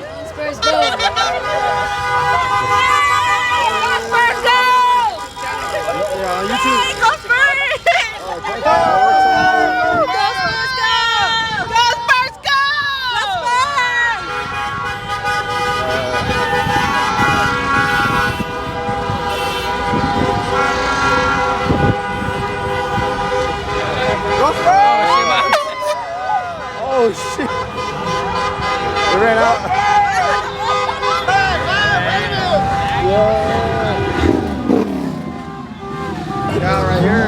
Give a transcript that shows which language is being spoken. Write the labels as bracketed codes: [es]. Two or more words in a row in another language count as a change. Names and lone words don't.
[en] Spurs go! Spurs go! Yeah, on YouTube. Go Spurs! Oh, Go Spurs go! Go Spurs go! Go Oh, shit. It ran out. Yeah, right here.